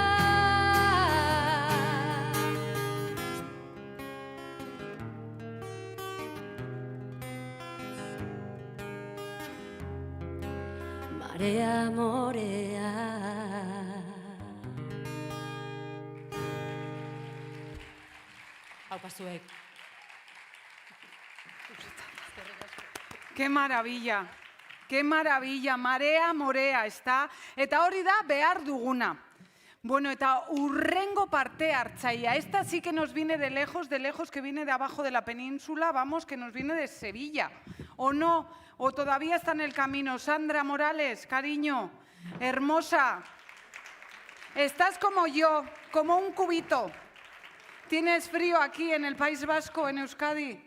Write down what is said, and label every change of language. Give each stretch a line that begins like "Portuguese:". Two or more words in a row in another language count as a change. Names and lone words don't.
Spanish: Marea, morea.
Basque: Hau pasuek.
Spanish: Qué maravilla,
Basque: marea, morea, ezta? Eta hori da behar duguna. Bueno, eta urrengo parte hartzaia.
Spanish: Esta sí que nos viene de lejos, que viene de abajo de la península, vamos, que nos viene de Sevilla. ¿O no? ¿O todavía está en el camino? Sandra Morales, cariño, hermosa. Estás como yo, como un cubito. ¿Tienes frío aquí en el País Vasco, en Euskadi?